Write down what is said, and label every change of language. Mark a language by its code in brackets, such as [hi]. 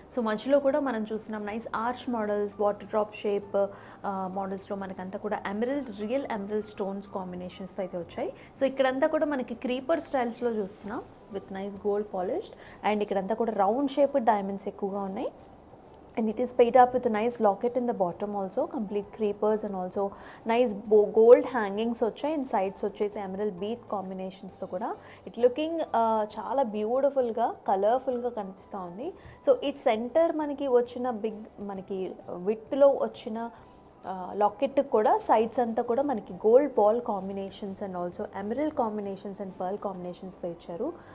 [te] So మధ్యలో కూడా మనం చూస్తున్నాం nice arch models, water drop shape మోడల్స్లో మనకంతా కూడా ఎమరల్డ్, రియల్ ఎమరల్డ్ స్టోన్స్ కాంబినేషన్స్తో అయితే వచ్చాయి. సో ఇక్కడంతా కూడా మనకి క్రీపర్ స్టైల్స్లో చూస్తున్నాం [en] With nice gold polished. [te] And ఇక్కడంతా కూడా రౌండ్ షేప్డ్ డైమండ్స్ ఎక్కువగా ఉన్నాయి. [en] And it is paid up with a nice locket in the bottom also, complete creepers and also nice gold hangings [te] వచ్చాయి. అండ్ సైడ్స్ వచ్చేసి emerald beat కాంబినేషన్స్తో కూడా [en] it looking [te] చాలా బ్యూటిఫుల్గా కలర్ఫుల్గా కనిపిస్తూ ఉంది. సో ఈ సెంటర్ మనకి వచ్చిన బిగ్ మనకి విడ్త్లో వచ్చిన లాకెట్ కూడా సైడ్స్ అంతా కూడా మనకి gold ball combinations and also emerald combinations and pearl కాంబినేషన్స్తో ఇచ్చారు.